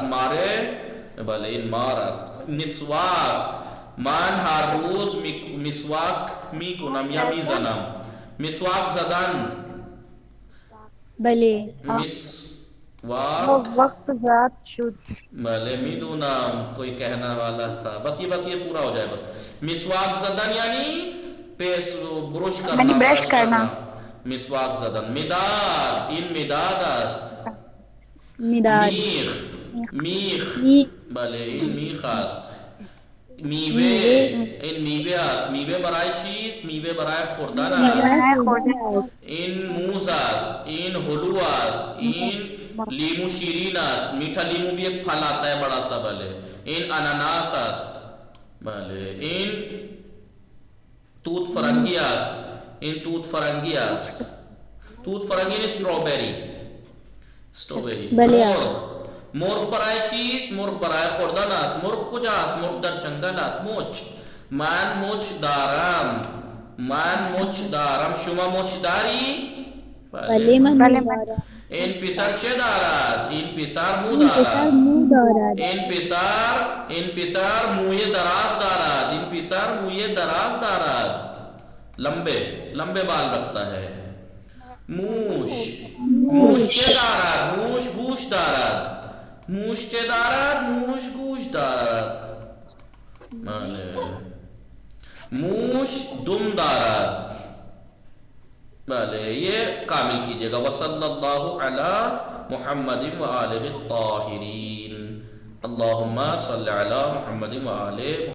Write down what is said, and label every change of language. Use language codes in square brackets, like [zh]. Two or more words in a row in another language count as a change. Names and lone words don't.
[fa] ماره، بله این مار است. مسواک، من هر روز مسواک میکنم یا میزنم. مسواک زدن، بله. مسواک، وقت زیاد شد. بله میدونم [ur] کوئی کہنا والا تھا. بس یہ پورا ہو جائے. بس [fa] مسواک زدن [ur] یعنی برش کرنا، یعنی برش برش کرنا. [fa] مسواک زدن. مداد، این مداد است. مداد. میخ، بله این میخ است. میوه، این میوه است. میوه برای چیست؟ میوه برای خوردن است. این موز است. این هلو است. این لیمو شیرین است. [ur] میٹھا لیمو بھی ایک پھل آتا ہے بڑا سا. [fa] بله این اناناس است. بله این توت فرنگی است. این توت فرنگی است. توت فرنگی یعنی استروبری. بله. مرغ برای چیست؟ مرغ برای خوردن است. مرغ کجاست؟ مرغ در جنگل است. مچ، من مچ دارم. من مچ دارم. شما مچ داری؟ بله من دارم. این پسر چه دارد؟ این پسر مو این پسر دارد. مو دارد. این پسر موی دراز دارد. این پسر موی دراز دارد. [ur] لمبے بال رکھتا ہے. [fa] موش، موش چه دارد؟ موش گوش دارد. موش چه دارد؟ موش گوش دارد. موش دم دارد. [ur] بله یہ کامل کیجئے گا. [ar] وصلی اللہ علی محمد و آلہ الطاہرین. اللہم صلی علی محمد و آلہ